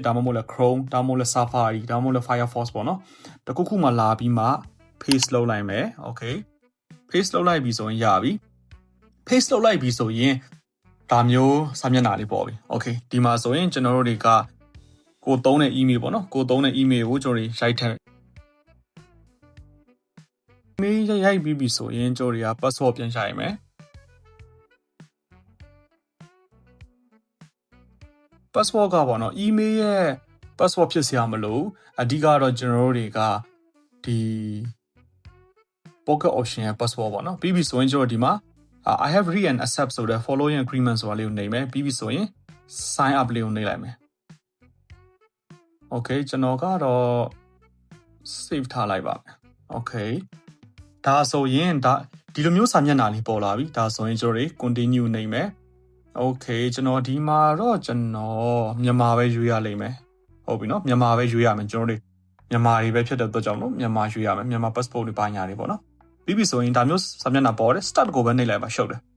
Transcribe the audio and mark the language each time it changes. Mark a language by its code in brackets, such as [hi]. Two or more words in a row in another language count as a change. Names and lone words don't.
[my] ဒါမှမဟုတ်လဲ Chrome ဒါမှမဟုတ်လဲ Safari ဒါမှမဟုတ်လဲ Firefox ပေါ့နော်တစ်ခုခုမှာလာပြီးမှ paste လုပ်လိုက်မယ် Okay paste လုပ်လိုက်ပြီဆိုရင်ရပြီ paste လုပ်လိုက်ပြီဆိုရင်ဒါမျိုးစာမျက်နှာလေးပေါ့ပြီ Okay ဒီမှာဆိုရင်ကျွန်တော်တို့တွေကကိုသုံးတဲ့ email ပေါ့နော်ကိုသုံးတဲ့ email ကိုကျွန်တော်တို့ရိုက်ထည့်email ရိုက်ပြီးပြီဆိုရင်ကျွန်တော်တွေက password ပြန်ရှာရမယ် password ကပေါ့နော် email ရဲ့ password ဖြစ်စရာမလိုအဓိကတော့ကျွန်တော်တို့တွေကဒီ pocket option ရဲ့ password ပေါ့နော်ပြီးပြီဆိုရင်ကျွန်တော်ဒီမှာ [en] I have read and accept [my] ဆိုတဲ့ [en] following agreement [my] ဆိုတာလေးကိုနှိပ်မယ်ပြီးပြီဆိုရင် [en] sign up [my] လေးကိုနှိပ်လိုက်မယ် Okay ကျွန်တော်ကတော့ save ထားလိုက်ပါမယ် Okay ဒါဆိုရင်ဒီလိုမျိုးစာမျက်နှာလေးပေါ်လာပြီဒါဆိုရင်ကျွန်တော်တွေ continue နှိပ်မယ် Okay ကျွန်တော်ဒီမှာတော့ကျွန်တော်မြန်မာပဲရွေးရလိမ့်မယ်ဟုတ်ပြီနော်မြန်မာပဲရွေးရမယ်ကျွန်တော်တို့မြန်မာတွေပဲဖြစ်တဲ့အတွက်ကြောင့်လို့မြန်မာရွေးရမယ်မြန်မာ passport တွေပါညာတွေပေါ့နော်ပြီးပြီဆိုရင်ဒါမျိုးစာမျက်နှာပေါ်တယ် start ကိုပဲနှိပ်လိုက်ပါရှုပ်တယ်